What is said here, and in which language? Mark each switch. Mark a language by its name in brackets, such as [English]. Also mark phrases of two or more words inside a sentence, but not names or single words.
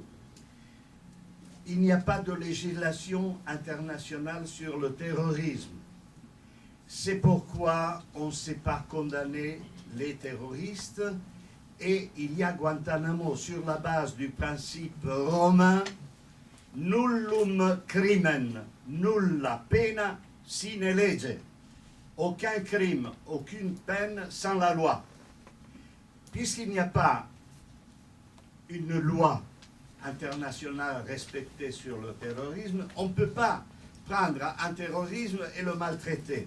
[French] Il n'y a pas de législation internationale sur le terrorisme. C'est pourquoi on ne sait pas condamner les terroristes. Et il y a Guantanamo sur la base du principe romain [Latin] nullum crimen, nulla pena sine lege. [French] Aucun crime, aucune peine sans la loi. Puisqu'il n'y a pas une loi internationale respectée sur le terrorisme, on ne peut pas prendre un terrorisme et le maltraiter.